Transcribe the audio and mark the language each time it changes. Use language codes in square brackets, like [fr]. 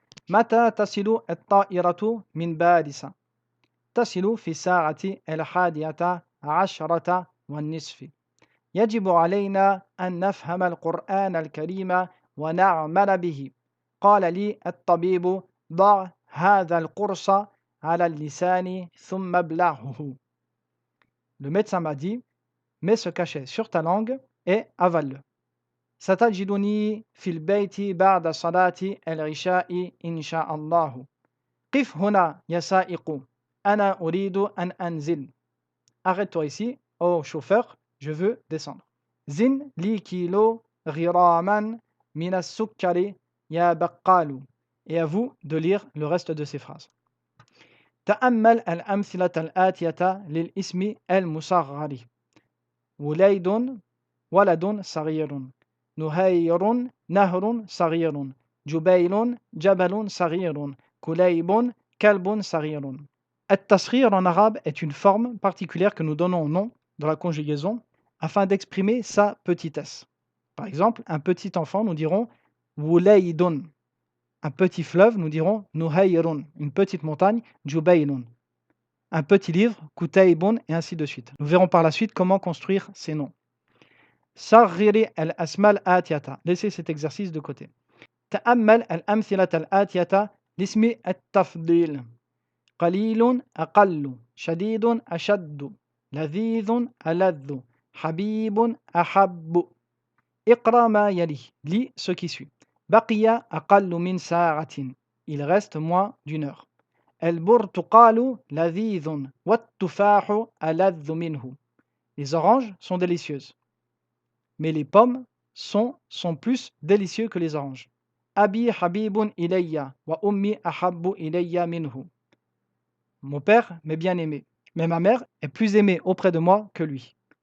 [ar] متى تصل الطائرة من باريس؟ تصل في الساعة 11:10. يجب علينا أن نفهم القرآن الكريم ونعمل به. قال لي الطبيب ضع هذا القرص على اللسان ثم ابلعه. [fr] Le médecin m'a dit, mets ce cachet sur ta langue et avale-le. [ar] ستجدني في البيت بعد صلاة العشاء إن شاء الله. قف هنا يا سائق أنا أريد أن أنزل. [fr] Arrête-toi ici, oh chauffeur, je veux descendre. [ar] زن لي كيلو غراما من السكر يا بقال. [fr] Et à vous de lire le reste de ces phrases. [ar] تأمل الأمثلة الآتية للاسم المصغر. وليد ولد صغير. نهير نهر صغير. جبيل جبل صغير. كليب كلب صغير. [fr] التصغير en arabe est une forme particulière que nous donnons au nom dans la conjugaison afin d'exprimer sa petitesse. Par exemple, un petit enfant, nous dirons wulaydun. Un petit fleuve, nous dirons nuhayrun. Une petite montagne, jubaylun. Un petit livre, kutaybun, et ainsi de suite. Nous verrons par la suite comment construire ces noms. [ar] صغري الأسماء الآتية. [fr] Laissez cet exercice de côté. [ar] تأمل الأمثلة الآتية لاسم التفضيل. قليل أقل. شديد أشد. لذيذ ألذ. حبيب أحب. اقرأ ما يلي. [fr] Lis ce qui suit. [ar] بقي أقل من ساعة. [fr] Il reste moins d'une heure. [ar] البرتقال لذيذ والتفاح ألذ منه. [fr] Les oranges sont délicieuses. Mais les pommes sont plus délicieux que les oranges. [ar] Abi habibun ilayya wa ummi ahabbu ilayya minhu. [fr] Mon père m'est bien aimé, mais ma mère est plus aimée auprès de moi que lui.